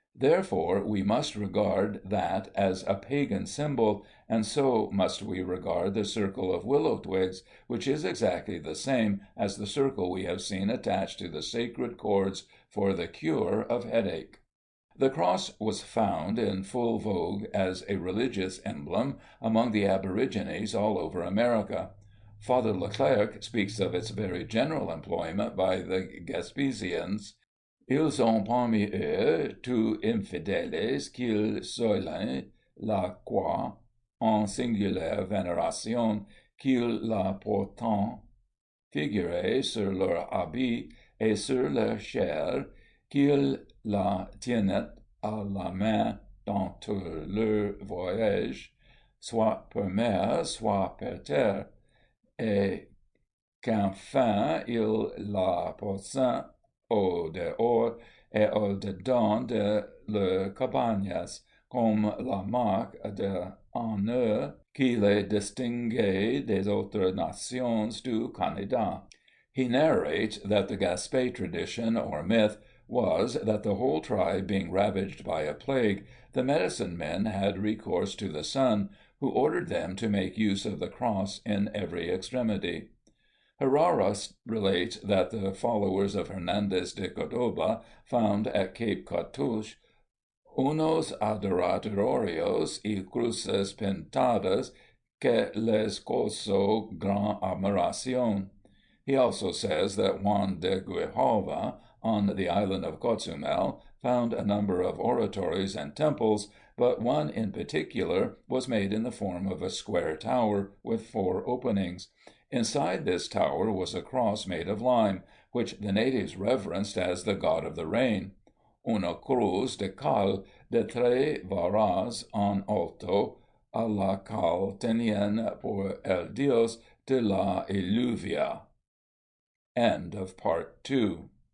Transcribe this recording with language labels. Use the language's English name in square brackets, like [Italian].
[English] Therefore we must regard that as a pagan symbol, and so must we regard the circle of willow twigs, which is exactly the same as the circle we have seen attached to the sacred cords for the cure of headache. The cross was found in full vogue as a religious emblem among the aborigines all over America. Father Leclerc speaks of its very general employment by the Gaspésiens. [French] Ils ont parmi eux tous infidèles qu'ils soignent la croix, en singulière vénération qu'ils la portent, figurée sur leur habit et sur leur chair, qu'ils la tiennent à la main dans tout leur voyage, soit per mer, soit per terre, et qu'enfin ils la portent au dehors et au dedans de leurs cabanas, comme la marque d'un eux qui les distinguait des autres nations du Canada. [English] He narrates that the Gaspé tradition or myth was, that the whole tribe being ravaged by a plague, the medicine men had recourse to the sun, who ordered them to make use of the cross in every extremity. Herrera relates that the followers of Hernandez de Cordoba found at Cape Cartouche [Spanish] unos adoratorios y cruces pintadas que les causó gran admiración. [English] He also says that Juan de Grijalva, on the island of Cozumel, found a number of oratories and temples, but one in particular was made in the form of a square tower with 4 openings. Inside this tower was a cross made of lime, which the natives reverenced as the god of the rain. [Spanish] Una cruz de cal de 3 varas en alto, a la cal tenían por el dios de la lluvia. [English] End of Part 2.